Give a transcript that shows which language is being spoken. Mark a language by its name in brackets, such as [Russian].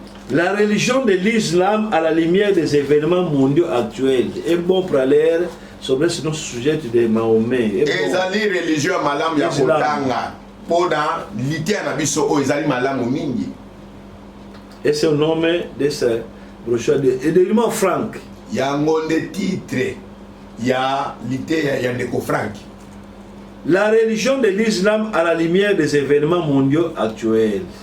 [French] La religion de l'islam à la lumière des événements mondiaux actuels. [Portuguese] É bom para ler sobre esse nosso sujeito de Maomé. [Lingala] Ezali religion malamu ya kotanga pona litia na biso o ezali malamu mingi. [Portuguese] Esse é o nome dessa brochura de irmão Frank. [Lingala] Yango nde titre ya litia ya ndeko Frank. [French] La religion de l'islam à la lumière des événements mondiaux actuels.